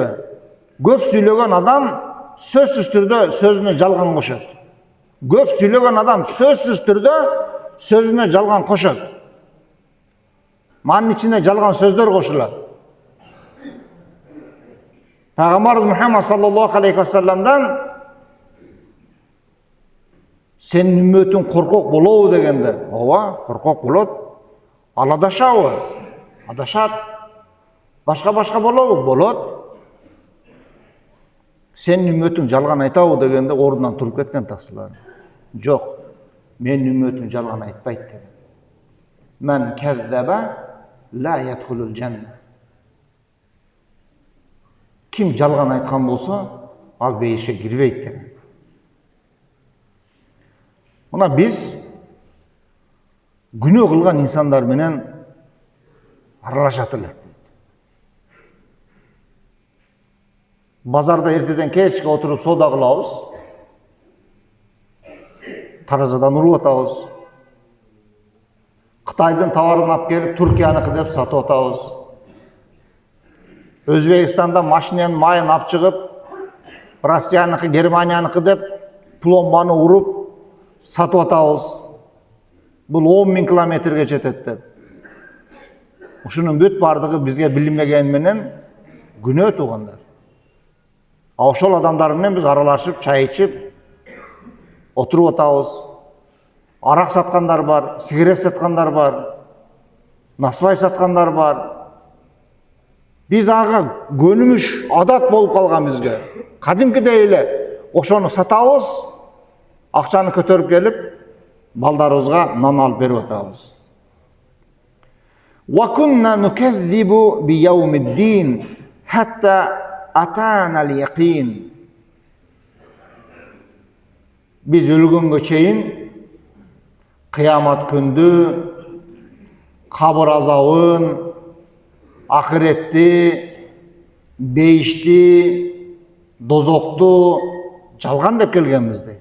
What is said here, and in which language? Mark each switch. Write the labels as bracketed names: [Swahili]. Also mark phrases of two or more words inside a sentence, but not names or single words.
[Kyrgyz] Көп сүйлөгөн адам сөзсүз түрдө сөзүнө жалган кошот. Көп сүйлөгөн адам сөзсүз түрдө сөзүнө жалган кошот. Манын ичине жалган сөздөр кошулат. Пайгамбарыбыз Мухаммад [Arabic] صلى الله عليه وسلم [Kyrgyz] сенин үммөтүң коркок болобу дегенде, ооба, коркок болот. Ал адашабы? Адашат. Башка болобу? Болот. Сенин үммөтүң жалган айтабы дегенде ордунан туруп кеткен тасылар. Жок, менин үммөтүм жалган айтпайт деген. [Arabic] من كذب لا يدخل الجنة. [Kyrgyz] Ким жалган айткан болсо, ал бейишке кирбейт деген. Мына биз күнөө кылган инсандар менен аралашат элек. Базарда эртеден кечке отуруп соода кылабыз. Таразадан уруп атабыз. Кытайдын товарын алып келип Туркияныкы деп сатып атабыз. Өзбекстанда машинаның майын алып шығып, Россияныкы, Германияныкы деп пломбаны ұрып сатып атабыз. Бұл 10.000 километрге жетет деп. Ушунун бүт бардыгы бизге билинбеген менен күнөө тугандар. Ошол адамдар менен биз аралашып, чай ичип, отуруп атабыз. Арак саткандар бар, сигарет саткандар бар, насыбай саткандар бар. Биз ага көнүмүш адат болуп калган бизге. Кадимкидей эле ошону сатабыз, акчаны көтөрүп келип, балдарыбызга нан алып берип атабыз. [Arabic] وكنا نكذب بيوم الدين حتى أتانا اليقين. [Kyrgyz] Biz өлгөнгө чейин кыямат күндү, кабыр азабын, ахиретти, бейишти, дозокту жалган деп келгенбиз дейт.